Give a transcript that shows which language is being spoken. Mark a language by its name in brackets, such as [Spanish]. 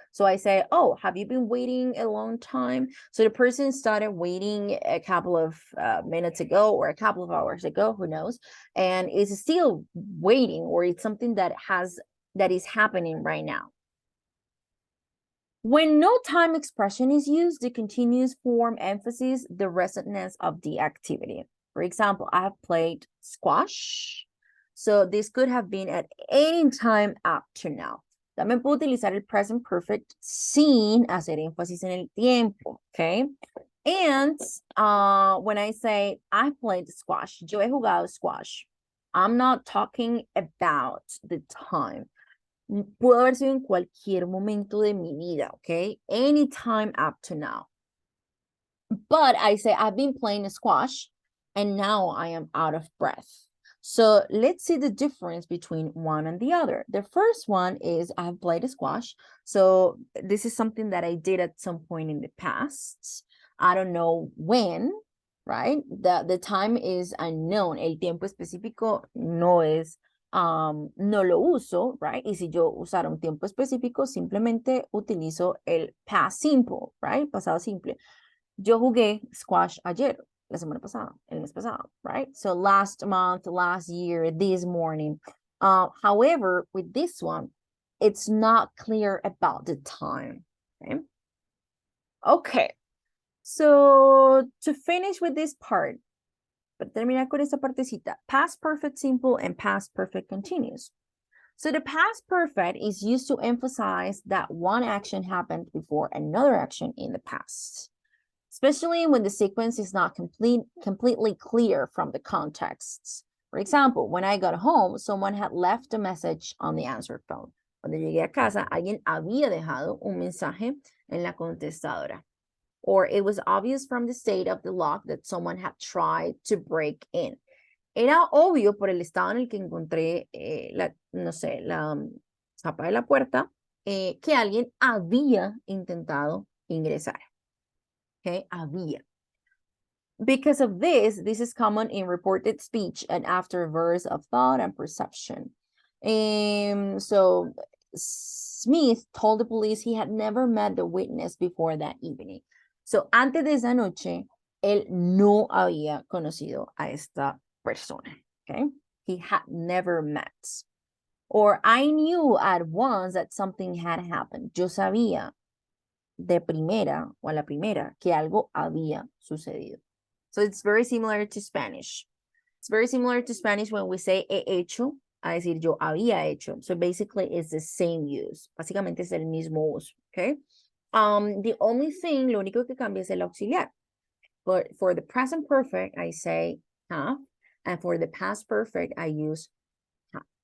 [English] So I say, oh, have you been waiting a long time? So the person started waiting a couple of minutes ago or a couple of hours ago, who knows, and is still waiting, or it's something that is happening right now. When no time expression is used, the continuous form emphasizes the recentness of the activity. For example, I have played squash. So this could have been at any time up to now. [Spanish] También puedo utilizar el present perfect sin hacer énfasis en el tiempo, okay? [English] And when I say I played squash, [Spanish] yo he jugado squash, [English] I'm not talking about the time. [Spanish] Pudo haber sido en cualquier momento de mi vida, okay? [English] Anytime up to now. But I say I've been playing squash and now I am out of breath. So let's see the difference between one and the other. The first one is I've played squash. So this is something that I did at some point in the past. I don't know when, right? The time is unknown. [Spanish] El tiempo específico no es, no lo uso, right? Y si yo usara un tiempo específico, simplemente utilizo el past simple, right? Pasado simple. Yo jugué squash ayer, la semana pasada, el mes pasado, right? [English] So last month, last year, this morning. However, with this one, it's not clear about the time, okay? Okay, so to finish with this part, [Spanish] para terminar con esta partecita, [English] past perfect simple and past perfect continuous. So the past perfect is used to emphasize that one action happened before another action in the past, especially when the sequence is not completely clear from the contexts. For example, when I got home, someone had left a message on the answer phone. [Spanish] Cuando llegué a casa, alguien había dejado un mensaje en la contestadora. [English] Or it was obvious from the state of the lock that someone had tried to break in. [Spanish] Era obvio por el estado en el que encontré la chapa de la puerta que alguien había intentado ingresar. Okay, había. [English] Because of this is common in reported speech and after verse of thought and perception. So Smith told the police he had never met the witness before that evening. [Spanish] So antes de esa noche, él no había conocido a esta persona. [English] Okay, he had never met. Or I knew at once that something had happened. [Spanish] Yo sabía de primera o a la primera que algo había sucedido. [English] So it's very similar to Spanish. It's very similar to Spanish when we say [Spanish] he hecho, a decir yo había hecho. [English] So basically it's the same use. [Spanish] Básicamente es el mismo uso, [English] okay? The only thing, [Spanish] lo único que cambia es el auxiliar. [English] But for the present perfect, I say have, and for the past perfect, I use had.